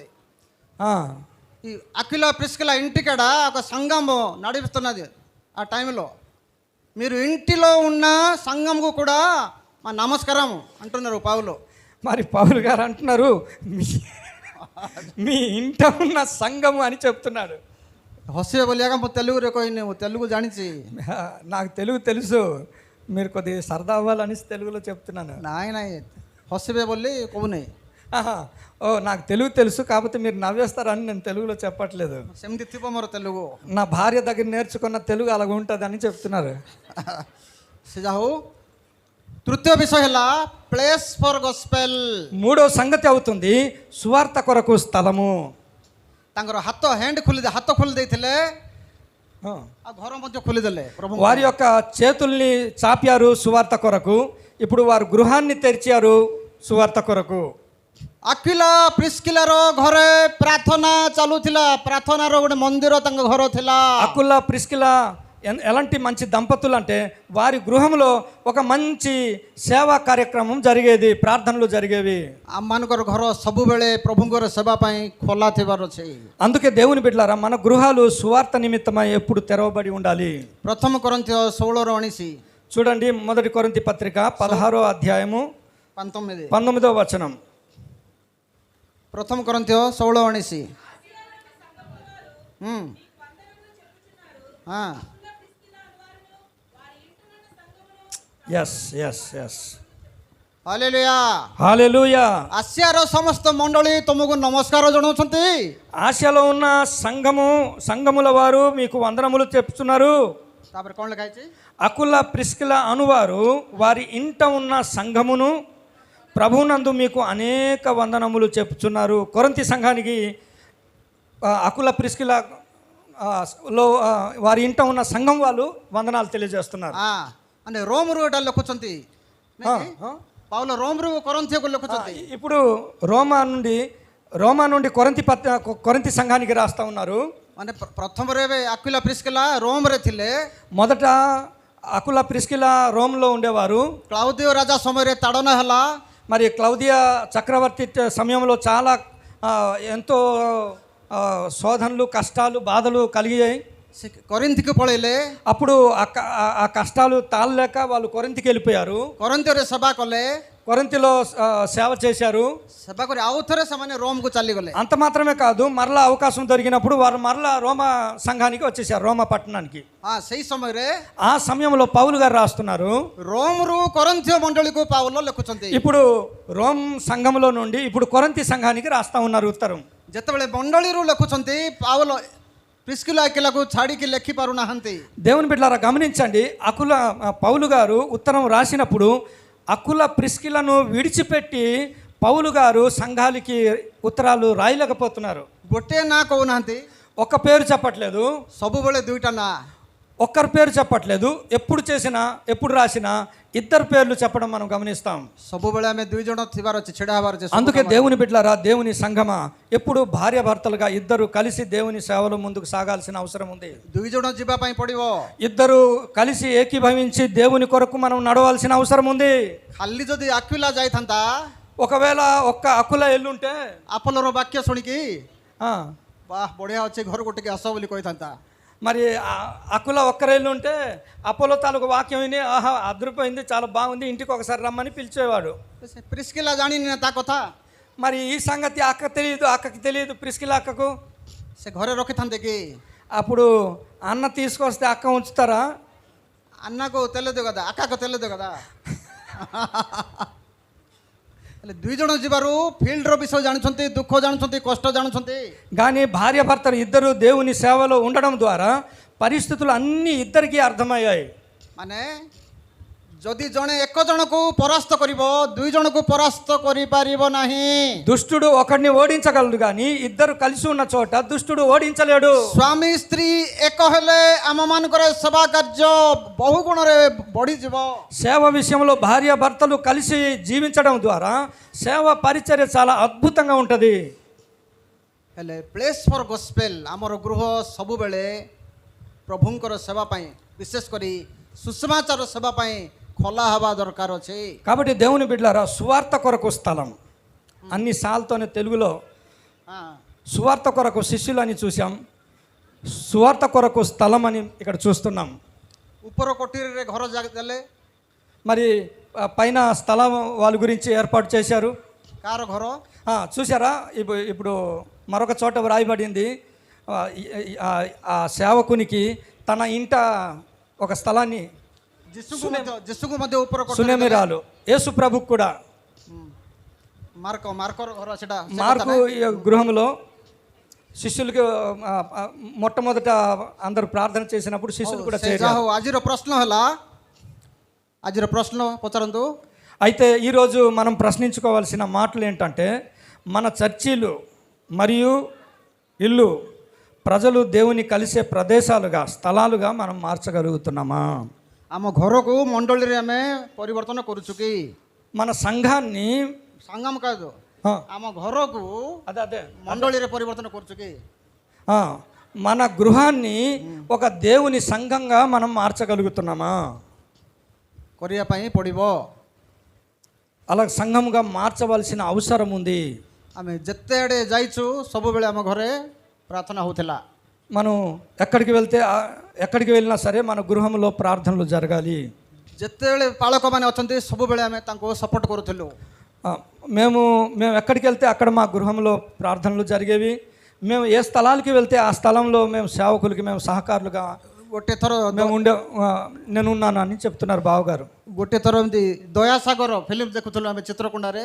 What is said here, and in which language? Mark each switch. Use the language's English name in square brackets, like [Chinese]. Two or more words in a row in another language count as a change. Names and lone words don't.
[Telugu] ఈ అక్విలా ప్రిస్కిలా ఇంటికాడ ఒక సంఘము నడిపిస్తున్నది। ఆ టైంలో మీరు ఇంటిలో ఉన్న సంఘంకు కూడా మా నమస్కారం అంటున్నారు పౌలు। మరి పౌలు గారు అంటున్నారు, మీ ఇంట ఉన్న సంఘము అని చెప్తున్నాడు। [Odia] ହସିବେ ବୋଲିଆକା ମୁଁ ତେଲୁଗୁରେ କହିନି, ମୁଁ ତେଲୁగు ଜାଣିଛି। [Telugu] నాకు తెలుగు తెలుసు, మీరు కొద్దిగా సరదా అవ్వాలని తెలుగులో చెప్తున్నాను। [Odia] ନାଇଁ ନାଇଁ, ହସିବେ ବୋଲି କହୁନି। [Telugu] ఓ, నాకు తెలుగు తెలుసు, కాకపోతే మీరు నవ్వేస్తారని నేను తెలుగులో చెప్పట్లేదు। [Odia] ସେମିତି ଥିବ ମୋର ତେଲୁగు। [Telugu] నా భార్య దగ్గర నేర్చుకున్న తెలుగు అలాగ ఉంటుంది అని చెప్తున్నారు। [Odia] ସେ ଯା ହଉ, ତୃତୀୟ ବିଷୟ ହେଲା [English] place for gospel. [Telugu] 3వ సంగతి అవుతుంది సువార్త కొరకు స్థలము। [Odia] ତାଙ୍କର ହାତ ଖୋଲି ଦେଇଥିଲେ, ଆଉ ଘର ମଧ୍ୟ ଖୋଲିଦେଲେ। [Telugu] వారి యొక్క చేతుల్ని చాపారు సువార్త కొరకు, ఇప్పుడు వారు గృహాన్ని తెరిచారు సువార్త కొరకు। [Odia] ଆକ୍ୱିଲା ପ୍ରିସ୍କିଲାର ଘରେ ପ୍ରାର୍ଥନା ଚାଲୁଥିଲା, ପ୍ରାର୍ଥନାର ଗୋଟେ ମନ୍ଦିର ତାଙ୍କ ଘର ଥିଲା। [Telugu] అకుల ప్రిస్కిలా ఎలాంటి మంచి దంపతులు అంటే, వారి గృహంలో ఒక మంచి సేవా కార్యక్రమం జరిగేది, ప్రార్థనలు జరిగేవి। [Odia] ଆମମାନଙ୍କର ଘର ସବୁବେଳେ ପ୍ରଭୁଙ୍କର ସେବା ପାଇଁ ଖୋଲା ଥିବାର ଅଛି। [Telugu] అందుకే దేవుని బిడ్డలారా, మన గృహాలు సువార్త నిమిత్తమై ఎప్పుడు తెరవబడి ఉండాలి। [Odia] ପ୍ରଥମ కొరింథీ 16:19 [Telugu] చూడండి, 1 కొరింథీ పత్రిక 16వ అధ్యాయము 19వ వచనం। [Odia] ପ୍ରଥମ కొరింథీ 16:19। [English] yes yes yes, [Odia] ହାଲେଲୁୟା [Telugu] హల్లెలూయా। [Odia] ଆସିଆର ସମସ୍ତ ମଣ୍ଡଳୀ ତୁମକୁ ନମସ୍କାର ଜଣାଉଛନ୍ତି। [Telugu] ఆసియాలో ఉన్న సంఘముల వారు మీకు వందనములు చెప్తున్నారు। [Odia] ତାପରେ କ'ଣ ଲେଖା ହେଇଛି? [Telugu] అకుల ప్రిస్కిల అనువారు వారి ఇంట ఉన్న సంఘమును ప్రభునందు మీకు అనేక వందనములు చెప్తున్నారు। కొరింథీ సంఘానికి అకుల ప్రిస్కిల లో వారి ఇంట ఉన్న సంఘం వాళ్ళు వందనాలు తెలియజేస్తున్నారు। అంటే రోమరు ఎట్లా ଲେଖୁଛନ୍ତି, పౌలు రోమరు కొరింథీకు ଲେଖୁଛନ୍ତି। ఇప్పుడు రోమా నుండి కొరింథీ సంఘానికి రాస్తా ఉన్నారు। [Odia] ମାନେ ପ୍ରଥମରେ ଆକ୍ୱିଲା ପ୍ରିସ୍କିଲା ରୋମରେ ଥିଲେ। [Telugu] మొదట అకుల ప్రిస్కిలా రోమ్లో ఉండేవారు। [Odia] କ୍ଲାଉଦିଓ ରାଜା ସମୟରେ ତାଡ଼ନା ହେଲା। [Telugu] మరి క్లౌదియా చక్రవర్తి సమయంలో చాలా ఎంతో శోధనలు కష్టాలు బాధలు కలిగాయి. [Odia] ସେ କରିନ୍ଥିକୁ ପଳେଇଲେ, [Telugu] అప్పుడు ఆ కష్టాలు తాళలేక వాళ్ళు కొరింథీకి వెళ్ళిపోయారు. [Odia] କରନ୍ଥୀରେ ସେବା କଲେ, [Telugu] కొరింథీలో సేవ చేశారు. [Odia] ସେବା କରି ଆଉ ଥରେ ସେମାନେ ରୋମକୁ ଚାଲିଗଲେ. [Telugu] అంత మాత్రమే కాదు, మరలా అవకాశం దొరికినప్పుడు వారు మరలా రోమా సంఘానికి వచ్చేసారు, రోమా పట్టణానికి. [Odia] ସେଇ ସମୟରେ [Telugu] ఆ సమయంలో పౌలు గారు రాస్తున్నారు, [Odia] ରୋମରୁ କରନ୍ଥୀୟ ମଣ୍ଡଳୀକୁ ପାଉଲ ଲେଖୁଛନ୍ତି. [Telugu] ఇప్పుడు రోమ్ సంఘంలో నుండి ఇప్పుడు కొరింథీ సంఘానికి రాస్తా ఉన్నారు ఉత్తరం. [Odia] ଯେତେବେଳେ ମଣ୍ଡଳୀରୁ ଲେଖୁଛନ୍ତି, ପାଉଲ ప్రిస్కిలా అక్విలాకు ଛାଡ଼ିକି ଲେଖି ପାରୁନାହାନ୍ତି. [Telugu] దేవుని బిడ్డలారా గమనించండి, పౌలు గారు ఉత్తరం రాసినప్పుడు అకుల ప్రిస్కిలను విడిచిపెట్టి పౌలు గారు సంఘాలకి ఉత్తరాలు రాయలేకపోతున్నారు. [Odia] ଗୋଟିଏ ନାଁ କହୁନାହାନ୍ତି, [Telugu] ఒక్క పేరు చెప్పట్లేదు, [Odia] ସବୁବେଳେ ଦୁଇଟା ନାଁ. [Telugu] ఒక్కరి పేరు చెప్పట్లేదు. ఎప్పుడు చేసినా ఎప్పుడు రాసినా ఇద్దరు పేర్లు చెప్పడం మనం గమనిస్తాం. [Odia] ସବୁବେଳେ ଆମେ ଦୁଇ ଜଣ ଥିବାର ଅଛି, ଛିଡ଼ା ହେବାର ଅଛି. [Telugu] అందుకే దేవుని బిడ్డలారా, దేవుని సంఘమా, ఎప్పుడు భార్య భర్తలుగా ఇద్దరు కలిసి దేవుని సేవలో ముందుకు సాగాల్సిన అవసరం ఉంది. [Odia] ଦୁଇ ଜଣ ଯିବା ପାଇଁ ପଡ଼ିବ. [Telugu] ఇద్దరు కలిసి ఏకీభవించి దేవుని కొరకు మనం నడవాల్సిన అవసరం ఉంది. [Odia] ଖାଲି ଯଦି ଆକ୍విଲା ଯାଇଥାନ୍ତା, [Telugu] ఒకవేళ ఒక్క అకుల ఎల్లుంటే [Odia] ଆପୋଲୋର ବାକ୍ୟ ଶୁଣିକି ఆ, ବାଃ ବଢ଼ିଆ ଅଛି, ଘରକୁ ଟିକେ ଆସ ବୋଲି କହିଥାନ୍ତା. [Telugu] మరి అకుల ఒక్కరేళ్ళు ఉంటే అపోలో తాలూకు వాక్యం విని ఆహా అదృపోయింది, చాలా బాగుంది, ఇంటికి ఒకసారి రమ్మని పిలిచేవాడు. [Odia] ప్రిస్కిలా ଜାଣିନି ନା ତା କଥା. [Telugu] మరి ఈ సంగతి అక్కకి తెలియదు ప్రిస్కిల అక్కకు. [Odia] ସେ ଘରେ ରଖିଥାନ୍ତେ କି? [Telugu] అప్పుడు అన్న తీసుకొస్తే అక్క ఉంచుతారా? అన్నకు తెలియదు కదా, అక్కకు తెలియదు కదా. [Odia] ହେଲେ ଦୁଇ ଜଣ ଯିବାରୁ ଫିଲ୍ଡର ବିଷୟ ଜାଣୁଛନ୍ତି, ଦୁଃଖ ଜାଣୁଛନ୍ତି, କଷ୍ଟ ଜାଣୁଛନ୍ତି. [Telugu] కానీ భార్య భర్తలు ఇద్దరు దేవుని సేవలో ఉండడం ద్వారా పరిస్థితులు అన్నీ ఇద్దరికీ అర్థమయ్యాయి. [Odia] ମାନେ ଯଦି ଜଣେ ଏକ ଜଣକୁ ପରାସ୍ତ କରିବ, ଦୁଇ ଜଣକୁ ପରାସ୍ତ କରିପାରିବ ନାହିଁ. [Telugu] దుష్టుడు ఒకడిని ఓడించగలడు, కానీ ఇద్దరు కలిసి ఉన్న చోట దుష్టుడు ఓడించలేడు. [Odia] ସ୍ୱାମୀ ସ୍ତ୍ରୀ ଏକ ହେଲେ ଆମମାନଙ୍କର ସେବା କାର୍ଯ୍ୟ ବହୁ ଗୁଣରେ ବଢ଼ିଯିବ. [Telugu] సేవ విషయంలో భార్య భర్తలు కలిసి జీవించడం ద్వారా సేవ పరిచర్య చాలా అద్భుతంగా ఉంటుంది. [Odia] ହେଲେ [English] place for gospel, [Odia] ଆମର ଗୃହ ସବୁବେଳେ ପ୍ରଭୁଙ୍କର ସେବା ପାଇଁ, ବିଶେଷ କରି ସୁସମାଚାର ସେବା ପାଇଁ ଖୋଲା ହେବା ଦରକାର ଅଛି. [Telugu] కాబట్టి దేవుని బిడ్డలారా, సువార్త కొరకు స్థలం, అన్ని సార్లతోనే తెలుగులో సువార్త కొరకు శిష్యులు అని చూసాం, సువార్త కొరకు స్థలం అని ఇక్కడ చూస్తున్నాం. [Odia] ଉପର କୋଠରୀରେ ଘର ଦେଲେ, [Telugu] మరి పైన స్థలం వాళ్ళ గురించి ఏర్పాటు చేశారు. [Odia] କାହାର ଘର? [Telugu] చూసారా, ఇప్పుడు మరొక చోట వ్రాయబడింది, ఆ సేవకునికి తన ఇంట ఒక స్థలాన్ని [Odia] ଯୀଶୁକୁ ମଧ୍ୟ ଉପର [Telugu] సునేమిరాలు, యేసు ప్రభుకు కూడా [Odia] మార్కର ଘର, ସେଟା [Telugu] మార్కు గృహంలో శిష్యులకి మొట్టమొదట అందరూ ప్రార్థన చేసినప్పుడు శిష్యులు కూడా చేరారు. [Odia] ଆଜିର ପ୍ରଶ୍ନ ପଚାରନ୍ତୁ. [Telugu] అయితే ఈరోజు మనం ప్రశ్నించుకోవాల్సిన మాటలు ఏంటంటే, మన చర్చీలు మరియు ఇల్లు ప్రజలు దేవుని కలిసే ప్రదేశాలుగా, స్థలాలుగా మనం మార్చగలుగుతున్నామా? [Odia] ଆମ ଘରକୁ ମଣ୍ଡଳୀରେ ଆମେ ପରିବର୍ତ୍ତନ କରୁଛୁ କି? [Telugu] మన సంఘాన్ని, సంఘం కాదు, [Odia] ଆମ ଘରକୁ [Telugu] అదే [Odia] మండళీରେ పరివర్తన କରୁଛୁ କି? [Telugu] మన గృహాన్ని ఒక దేవుని సంఘంగా మనం మార్చగలుగుతున్నామా? [Odia] କରିବା ପାଇଁ ପଡ଼ିବ. [Telugu] అలా సంఘంగా మార్చవలసిన అవసరం ఉంది. [Odia] ଆମେ ଯେତେ ଆଡ଼େ ଯାଇଛୁ ସବୁବେଳେ ଆମ ଘରେ ପ୍ରାର୍ଥନା ହେଉଥିଲା. [Telugu] మనం ఎక్కడికి వెళ్ళినా సరే మన గృహంలో ప్రార్థనలు జరగాలి. [Odia] ଯେତେବେଳେ ପାଳକମାନେ ଅଛନ୍ତି ସବୁବେଳେ ଆମେ ତାଙ୍କୁ ସପୋର୍ଟ କରୁଥିଲୁ. [Telugu] మేము ఎక్కడికి వెళ్తే అక్కడ మా గృహంలో ప్రార్థనలు జరిగేవి. మేము ఏ స్థలాలకి వెళ్తే ఆ స్థలంలో మేము సేవకులకి మేము సహకారులుగా [Odia] ଗୋଟେ ଥର [Telugu] నేనున్నాను అని చెప్తున్నారు బావగారు. [Odia] ଗୋଟେ ଥର ଏମିତି ଦୟାସାଗର ଫିଲ୍ମ ଦେଖୁଥିଲୁ ଆମେ ଚିତ୍ରକୋଣ୍ଡାରେ.